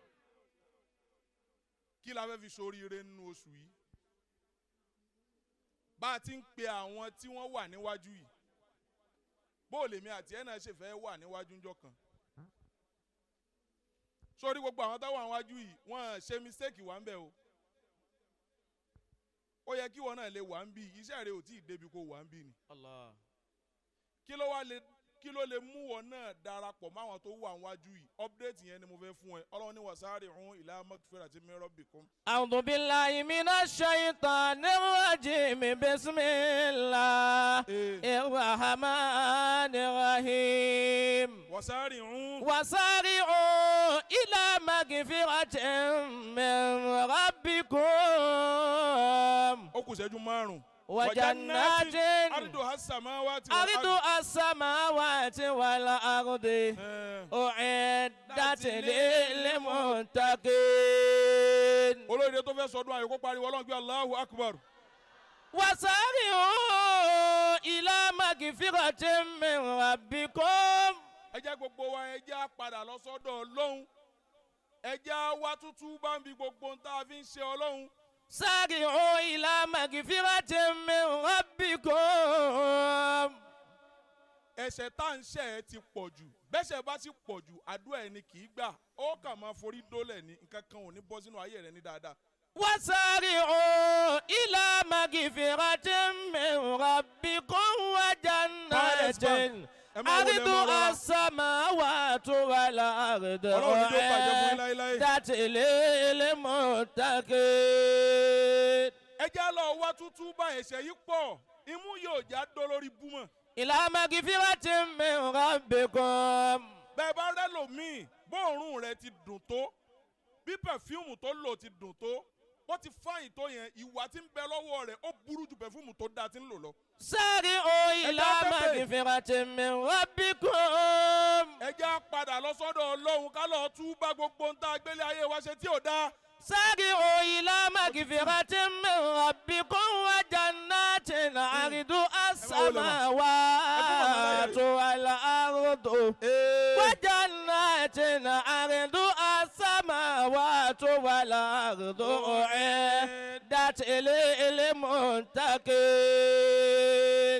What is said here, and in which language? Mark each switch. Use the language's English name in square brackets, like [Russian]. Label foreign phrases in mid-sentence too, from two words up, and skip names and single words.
[Yoruba] kí la fẹ́ fi ṣoríire nínú oṣù yìí bá a ti ń pe àwọn tí wọ́n wà níwájú yìí bó lèmi àti ẹ̀ náà ṣe fẹ́ wà níwájú ńjọ́ kan sórí gbogbo àwọn táwọn àwájú yìí wọ́n ṣe mistake wà ń bẹ̀ o ó yẹ kí wọn náà lè wà ń bí iṣẹ́ rẹ̀ ò tí ì débi kó wà ń bí ni Allah. kí ló lè mú wọn náà darapọ̀ máwọn tó wà níwájú yìí update yẹn ni mo fẹ́ fún ẹ ọlọ́run ní [Arabic] وسارعوا إلى مغفرة من ربكم. أعوذ بالله من الشيطان الرجيم بسم الله الرحمن الرحيم. وسارعوا إلى مغفرة من ربكم. [Yoruba] ó kù ṣẹ́jú márùn-ún. [Arabic] وجنات أرضها السماوات والأرض أعدت للمتقين. [Yoruba] olórí tó fẹ́ sọdún ayọ̀ kó pariwo Ọlọ́run gbé [Arabic] الله أكبر. وسارعوا إلى مغفرة من ربكم. [Yoruba] ẹ jẹ́ gbogbo wa ẹ jẹ́ á padà lọ sọ́dọ̀ Ọlọ́run ẹ jẹ́ á wá tútú bá ń bi gbogbo ń tá a fi ń ṣe Ọlọ́run. [Arabic] سارعوا إلى مغفرة من ربكم. [Yoruba] ẹ̀ṣẹ̀ tá à ń ṣẹ̀ ẹ́ ti pọ̀ jù bẹ́ṣẹ̀ bá ti pọ̀ jù àdúrà ẹni kì í gbà ó kàn máa forí dólẹ̀ ní nǹkan kan ò ní bọ́ sínú ayé rẹ ní dáadáa. [Arabic] وسارعوا إلى مغفرة من ربكم وجنات أرضها السماوات والأرض أعدت للمتقين. [Yoruba] ẹ jẹ́ lọ wá tútú bá ẹ̀ṣẹ̀ yìí pọ̀ imú yóò já dó lórí búmọ̀. [Arabic] إلى مغفرة من ربكم. [Yoruba] bẹ́ẹ̀ bá rẹ́ lòmíì bóòrùn rẹ ti dùn tó bí pẹ̀fíùmù tó lò ti dùn tó bó ti fáyìn tó yẹn ìwà tí ń bẹ lọ́wọ́ rẹ̀ ó burú ju pẹ̀fíùmù tó dáa tí ń lò lọ. [Arabic] سارعوا إلى مغفرة من ربكم. [Yoruba] ẹ jẹ́ á padà lọ sọ́dọ̀ Ọlọ́run ká lọ tú bá gbogbo ń tá gbélé ayé wa ṣe tí ò dáa. [Arabic] سارعوا إلى مغفرة من ربكم وجنات عرضها السماوات والأرض وجنات عرضها السماوات والأرض أعدت للمتقين.